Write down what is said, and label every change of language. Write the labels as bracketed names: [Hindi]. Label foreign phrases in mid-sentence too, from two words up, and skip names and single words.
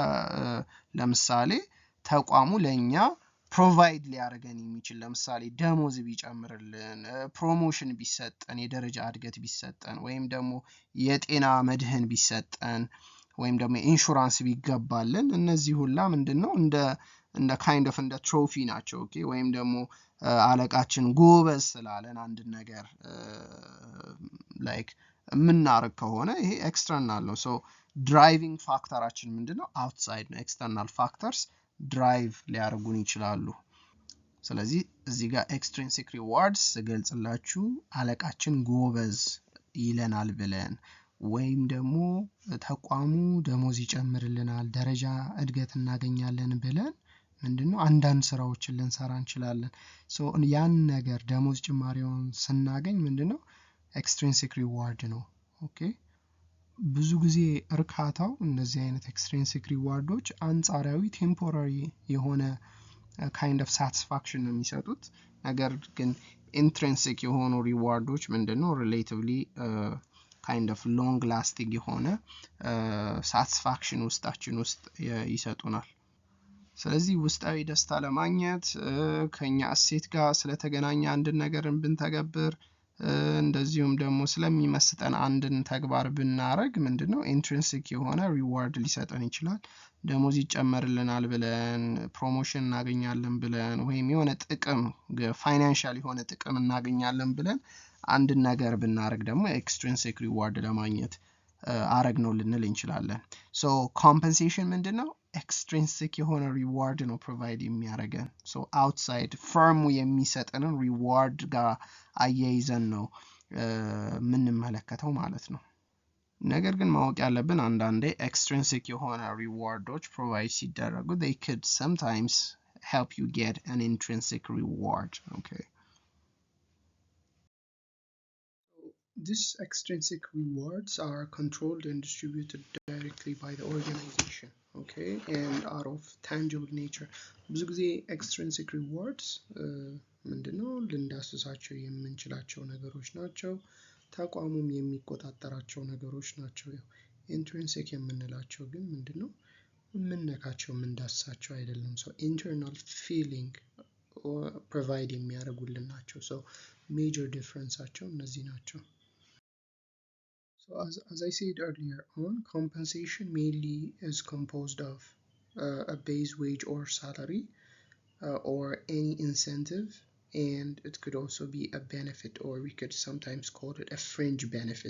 [Amharic] ለምሳሌ ተቋሙ ለኛ ፕሮቫይድ ሊያደርገን የሚችል ለምሳሌ ደሞዝ ቢጨምርልን ፕሮሞሽን ቢሰጠን የደረጃ እድገት ቢሰጠን ወይም ደግሞ የጤና መድህን ቢሰጠን ወይም ደግሞ ኢንሹራንስ ቢገባልን እነዚህ ሁላ ምንድነው እንደ [English] kind of [Amharic] እንደ ትሮፊ ናቸው ኦኬ ወይም ደግሞ አለቃችን ጎበዝ ስላለን አንድ ነገር like ምናረግ ከሆነ ይሄ ኤክስተርናል ነው so driving ፋክተራችን ምንድነው outside ነው [English] external factors drive [Amharic] ሊያደርጉን ይችላሉ ስለዚህ እዚህ ጋር [English] extrinsic rewards [Amharic] ገልጽላችሁ አለቃችን ጎበዝ ይለናል ብለን ወይም ደግሞ ተቋሙ ደሞዝ ይጨምርልናል ደረጃ እድገት እናገኛለን ብለን ምንድነው አንዳንድ ስራዎችን ልንሰራ እንችላለን so ያን ነገር ደሞዝ ጭማሪውን ስናገኝ ምንድነው [English] extrinsic reward [Amharic] ነው okay ብዙ ጊዜ እርካታው እነዚህ አይነት [English] extrinsic rewards [Amharic] አንጻራዊ temporary የሆነ [English] kind of satisfaction [Amharic] ነው የሚሰጡት ነገር ግን intrinsic የሆኑ rewards ምንድነው [English] relatively kind of long lasting [Amharic] የሆነ satisfaction ውስጣችን ውስጥ ይሰጡናል ስለዚህ ውስጣዊ ደስታ ለማግኘት ከኛ እሴት ጋር ስለተገናኘ አንድ ነገርን ብንተገብር እንደዚሁም ደግሞ ስለሚመስጠን አንድን ተግባር ብናረግ ምንድነው intrinsic የሆነ reward ሊሰጠን ይችላል ደሞዝ ይጨመርልናል ብለን ፕሮሞሽን እናገኛለን ብለን ወይም የሆነ ጥቅም ፋይናንሻል የሆነ ጥቅም እናገኛለን ብለን አንድ ነገር ብናረግ ደግሞ [English] extrinsic reward [Amharic] ለማግኘት አረግ ነው ልንል እንችላለን [English] so compensation [Amharic] ምንድነው extrinsic የሆነ reward ነው provide የሚያረገን [English] so outside firm [Amharic] የሚሰጠንን reward ጋር አያይዘን ነው ምንመለከተው ማለት ነው ነገር ግን ማወቅ ያለብን አንዳንዴ extrinsic የሆነ rewards provide ሲደረጉ [English] they could sometimes help you get an intrinsic reward okay These extrinsic rewards are controlled and distributed directly by the organization, okay, and are of tangible nature. [Amharic] ብዙ ጊዜ [English] extrinsic rewards [Amharic] ምንድነው ልንዳስሳቸው የምንችላቸው ነገሮች ናቸው ተቋሙም የሚቆጣጠራቸው ነገሮች ናቸው intrinsic የምንላቸው ግን ምንድነው ምንነካቸው ምንዳስሳቸው አይደለም [English] so internal feeling provide [Amharic] የሚያደርጉልን ናቸው [English] so major [Amharic] differenceአቸው እነዚህ ናቸው [English] So as I said earlier on, compensation mainly is composed of a base wage or salary or any incentive and it could also be a benefit or we could sometimes call it a fringe benefit.